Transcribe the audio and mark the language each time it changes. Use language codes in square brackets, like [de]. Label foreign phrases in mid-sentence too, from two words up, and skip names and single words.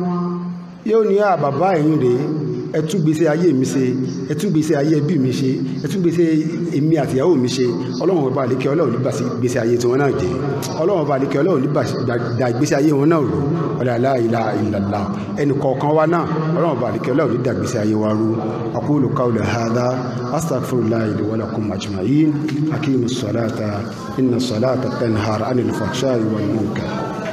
[yo] yóò ní bàbá ẹ̀yìn rèé ẹ tún gbèsè ayé mi ṣe ẹ tún gbèsè ayé ẹbí mi ṣe ẹ tún gbèsè èmi àtìyàwó mi ṣe ọlọ́run ọba àlékè ọlọ́run nígbà sí gbèsè ayé tí wọ́n náà jẹ́ ọlọ́run ọba àlékè ọlọ́run nígbà da gbèsè ayé wọn náà rú ọ̀dà [ar] لا إله إلا الله [yo] ẹnì kọ̀ọ̀kan wa náà ọlọ́run ọba àlékè ọlọ́run nígbà gbèsè ayé wa rú [ar] أقول قولي هذا وأستغفر الله لي ولكم أجمعين أقيموا الصلاة إن الصلاة تنهى عن الفحشاء والمنكر.